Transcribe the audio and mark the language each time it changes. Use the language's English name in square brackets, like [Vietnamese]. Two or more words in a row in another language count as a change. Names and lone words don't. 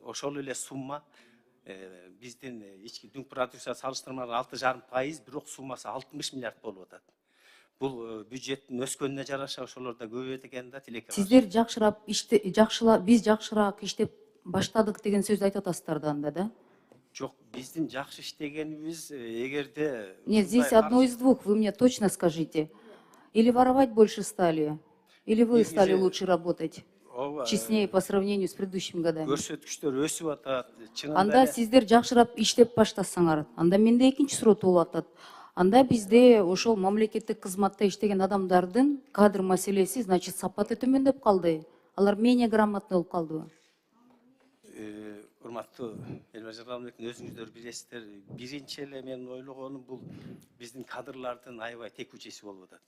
[Kyrgyz] Ошол эле сумма биздин ички дүң продукция салыштырмалуу 6,5%, бирок суммасы 60 миллиард болуп атат. Бул бюджеттин өскөнүнө жараша ошолор да көбөйөт экен да, тилекке. Сиздер биз жакшыраак иштеп баштадык деген сөздү айтып атасыздар да анда, да? Жок, биздин жакшы иштегенибиз эгерде... [Russian] Нет, здесь одно из двух, вы мне точно скажите. Или воровать больше стали, или вы стали лучше работать, честнее по сравнению с предыдущими годами. [Kyrgyz] Көрсөткүчтөр өсүп атат. Анда сиздер жакшырап иштеп баштасаңар, анда менде экинчи суроо туулуп атат. Анда бизде ошол мамлекеттик кызматта иштеген адамдардын кадр маселеси, значит, сапаты төмөндөп калды. Алар [Russian] менее грамотный [Kyrgyz] болуп калдыбы? Урматтуу Элмира Жылгабековна, өзүңүздөр билесиздер, биринчи эле менин ойлогонум бул биздин кадрлардын аябай текучеси болуп атат.